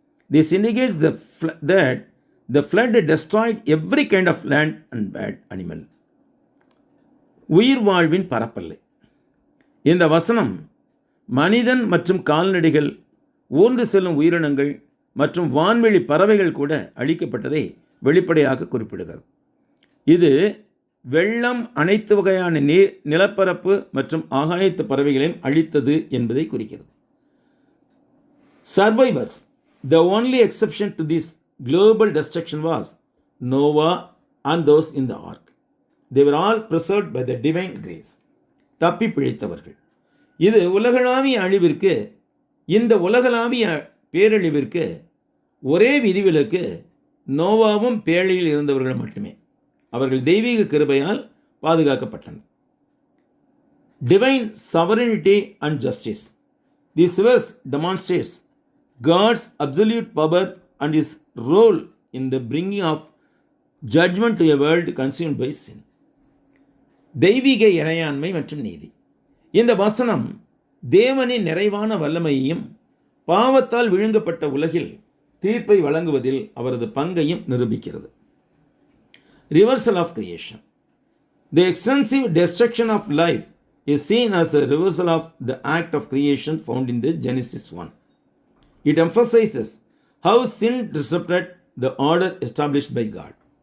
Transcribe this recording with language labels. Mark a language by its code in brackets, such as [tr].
[en] This indicates that the flood destroyed every kind of land and bad animal. [ta] உயிர் வாழ்வின் பரப்பல்லை. இந்த வசனம் மனிதன் மற்றும் கால்நடைகள், ஊர்ந்து செல்லும் உயிரினங்கள் மற்றும் வான்வெளி பறவைகள் கூட அழிக்கப்பட்டதை வெளிப்படையாக குறிப்பிடுகிறது. இது வெள்ளம் அனைத்து வகையான நிலப்பரப்பு மற்றும் ஆகாயத்து பறவைகளையும் அழித்தது என்பதை குறிக்கிறது. [en] Survivors. The only exception to this global destruction was Noah and those in the ark. They were all preserved by the divine grace. [ta] தப்பி பிழைத்தவர்கள். இது உலகளாவிய அழிவிற்கு, இந்த உலகளாவிய பேரழிவிற்கு ஒரே விதிவிலக்கு நோவாவும் பேழையில் இருந்தவர்கள் மட்டுமே. அவர்கள் தெய்வீக கிருபையால் பாதுகாக்கப்பட்டனர். [en] Divine sovereignty and justice. This verse demonstrates God's absolute power and his role in the bringing of judgment to a world consumed by sin. [ta] தெய்வீக இறையாண்மை மற்றும் நீதி. இந்த வசனம் தேவனின் நிறைவான வல்லமையையும் பாவத்தால் விழுங்கப்பட்ட உலகில் தீர்ப்பை வழங்குவதில் அவரது பங்கையும் நிரூபிக்கிறது. [en] Reversal of creation. The extensive destruction of life is seen as a reversal of the act of creation found in the Genesis 1. It emphasizes how sin disrupted the order established by God.